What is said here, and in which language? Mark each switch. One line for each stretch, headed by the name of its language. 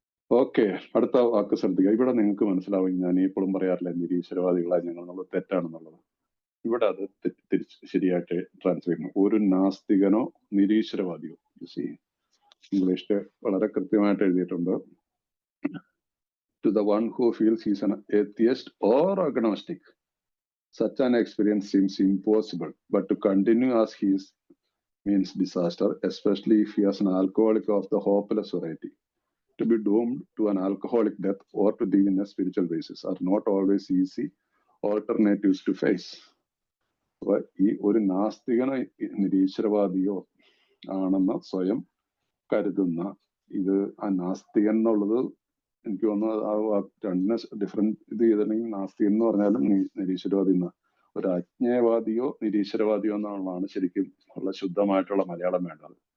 Malayalam: Okay, അടുത്ത വാക്ക് ശ്രദ്ധിക്കുക. ഇവിടെ നിങ്ങൾക്ക് മനസ്സിലാവും, ഞാൻ ഇപ്പോഴും പറയാറില്ല നിരീശ്വരവാദികളായി ഞങ്ങൾ നമ്മൾ തെറ്റാണെന്നുള്ളത്. ഇവിടെ അത് ശരിയായിട്ട് ട്രാൻസ്ലേറ്റ് ചെയ്യുന്നു. ഒരു നാസ്തികനോ നിരീശ്വരവാദിയോ, ഇംഗ്ലീഷില് വളരെ കൃത്യമായിട്ട് എഴുതിയിട്ടുണ്ട്.
English: To the one who feels he's an atheist or agnostic, such an experience seems impossible, but to continue as he is means disaster, especially if he is an alcoholic of the hopeless variety. To be doomed to an alcoholic death or to live in a spiritual basis are not always easy alternatives to face.
Malayalam: അപ്പൊ ഈ ഒരു നാസ്തികനോ നിരീശ്വരവാദിയോ ആണെന്ന് സ്വയം കരുതുന്ന ഇത്, ആ നാസ്തികൻ എന്നുള്ളത് എനിക്ക് തോന്നുന്നത് ആ രണ്ടിനെ ഡിഫറെന്റ് ഇത് ചെയ്തിട്ടുണ്ടെങ്കിൽ നാസ്തികൻ എന്ന് പറഞ്ഞാലും നിരീശ്വരവാദി എന്ന ഒരു അജ്ഞേയവാദിയോ നിരീശ്വരവാദിയോ എന്നുള്ളതാണ് ശരിക്കും ഉള്ള ശുദ്ധമായിട്ടുള്ള മലയാളം വേണ്ടത്.